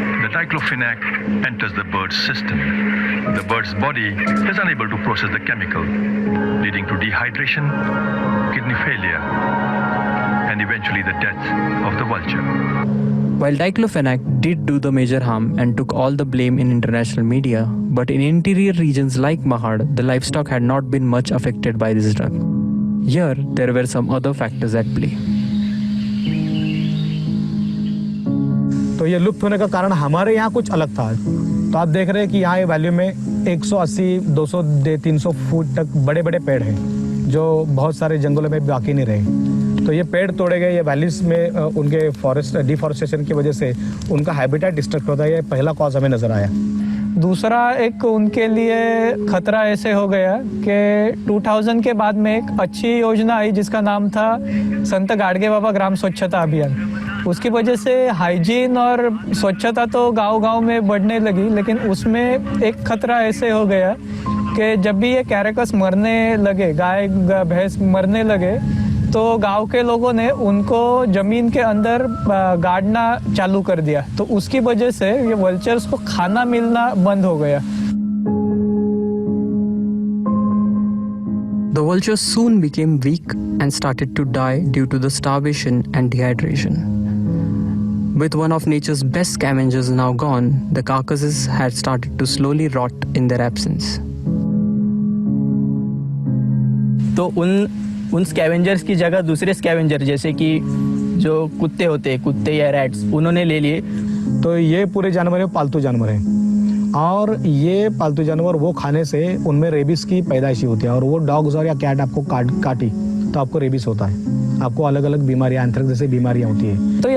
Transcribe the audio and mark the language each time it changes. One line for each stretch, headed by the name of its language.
English: The diclofenac enters the bird's system. The bird's body is unable to process the chemical, leading to dehydration, kidney failure, and eventually the death of the vulture. While diclofenac did do the major harm and took all the blame in international media, but in interior regions like Mahad, the livestock had not been much affected by this drug. Here, there were some other factors at play.
Hindi: तो ये लुप्त होने का कारण हमारे यहाँ कुछ अलग था। तो आप देख रहे हैं कि यहाँ वैल्यू में 180, 200, 300 फुट तक बड़े बड़े पेड़ हैं जो बहुत सारे जंगलों में बाकी नहीं रहे। तो ये पेड़ तोड़े गए, ये वैलीज में उनके फॉरेस्ट डिफॉरेस्टेशन की वजह से उनका हैबिटेट डिस्ट्रक्ट होता है। ये पहला कॉज हमें नजर आया। दूसरा एक उनके लिए खतरा ऐसे हो गया कि 2000 के बाद में एक अच्छी योजना आई जिसका नाम था संत गाडगे बाबा ग्राम स्वच्छता अभियान। उसकी वजह से हाइजीन और स्वच्छता तो गांव-गांव में बढ़ने लगी, लेकिन उसमें एक खतरा ऐसे हो गया कि जब भी ये कैरेकस मरने लगे, गाय भैंस मरने लगे, तो गांव के लोगों ने उनको जमीन के अंदर गाड़ना चालू कर दिया। तो उसकी वजह से ये वल्चर्स को खाना मिलना बंद हो गया।
English: The vultures soon became weak and started to die due to the starvation and dehydration. With one of nature's best scavengers now gone, the carcasses had started to slowly rot in their absence.
Hindi: तो उन scavengers की जगह दूसरे scavenger जैसे कि जो कुत्ते होते हैं, कुत्ते या रैट्स, उन्होंने ले लिए। तो ये पूरे जानवर है, पालतू जानवर हैं, और ये पालतू जानवर वो खाने से उनमें रेबिस की पैदाइशी होती है, और वो डॉग्स और या कैट आपको काटी तो आपको रेबिस होता है, आपको अलग अलग बीमारियां, एंथ्रेक्स जैसे बीमारियां होती है।